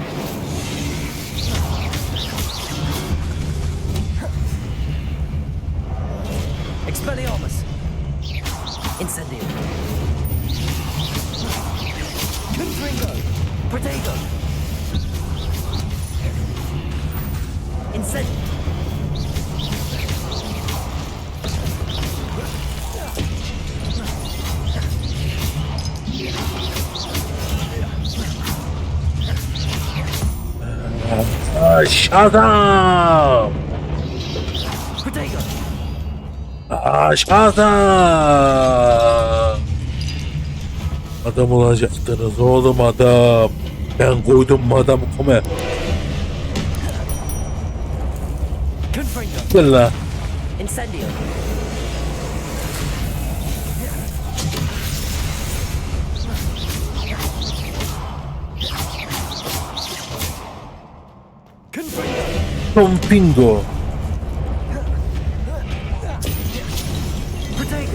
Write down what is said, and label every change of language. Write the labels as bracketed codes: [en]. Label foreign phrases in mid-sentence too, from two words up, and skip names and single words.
[tr] Expelliarmus. Incendio. Confringo. Protego. Incendio. Aşağıdan. Protego. Aşağıdan. Adam olacaktınız oğlum adam. Ben koydum adamı kome. Confringo. Gel la. Incendio. Confringo. Tompingo. Protego.